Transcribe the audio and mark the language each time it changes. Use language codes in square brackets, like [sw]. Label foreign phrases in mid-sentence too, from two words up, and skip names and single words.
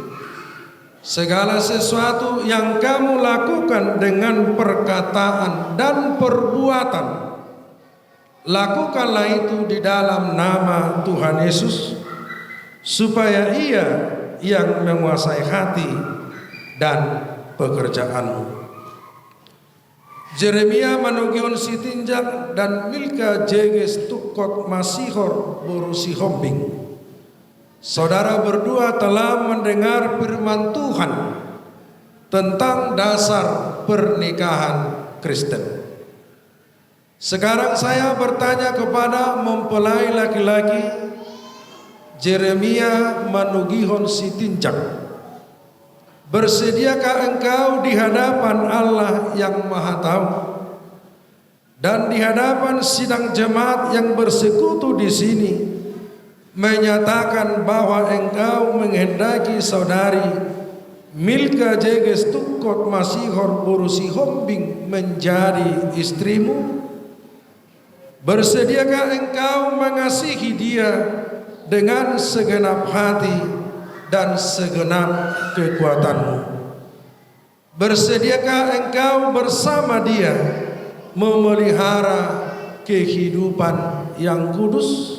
[id] Segala sesuatu yang kamu lakukan dengan perkataan dan perbuatan, lakukanlah itu di dalam nama Tuhan Yesus, supaya Ia yang menguasai hati dan pekerjaanmu." Jeremia manugion sitinjak dan Milka jeges tukot masihor borusi hombing. Saudara berdua telah mendengar firman Tuhan tentang dasar pernikahan Kristen. Sekarang saya bertanya kepada mempelai laki-laki Jeremia manugihon sitinjak, bersediakah engkau di hadapan Allah yang Maha Tahu dan di hadapan sidang jemaat yang bersekutu di sini menyatakan bahwa engkau menghendaki saudari Milka jeges tukot masihor borusi hombing menjadi istrimu? Bersediakah engkau mengasihi dia dengan segenap hati dan segenap kekuatanmu? Bersediakah engkau bersama dia memelihara kehidupan yang kudus?